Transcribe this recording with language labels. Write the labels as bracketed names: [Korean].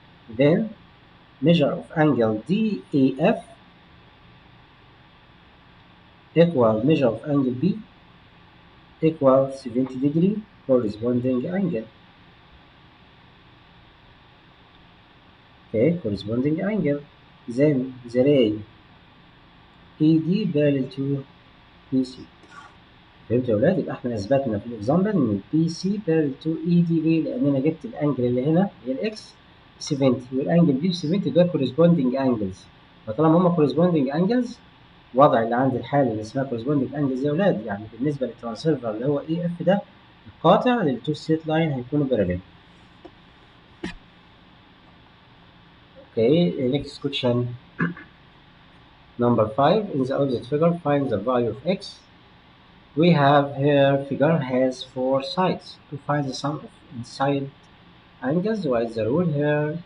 [English] Then measure of angle DAF equal measure of angle B equal 70 degree corresponding angle. Okay, corresponding angle. Then the ray AD parallel to BC. [Arabic] فهمتوا يا ولاد؟ يبقى احنا اثبتنا في الاكزامبل ان البي سي [English] parallel to ED. [Arabic] ليه؟ لان انا جبت الانجل اللي هنا هي الاكس 70 والانجل دي 70 دول [English] corresponding angles. [Arabic] فطالما هما [English] corresponding angles [Arabic] وضع اللي عند الحاله اللي اسمها corresponding angles يا ولاد، يعني بالنسبه للترانسفير اللي هو اي اف ده القاطع للتو ستريت لاين هيكونوا parallel. [English] Okay, next question number 5. In the opposite figure, find the value of x. We have here figure has 4 sides. To find the sum of inside angles, what is the rule here?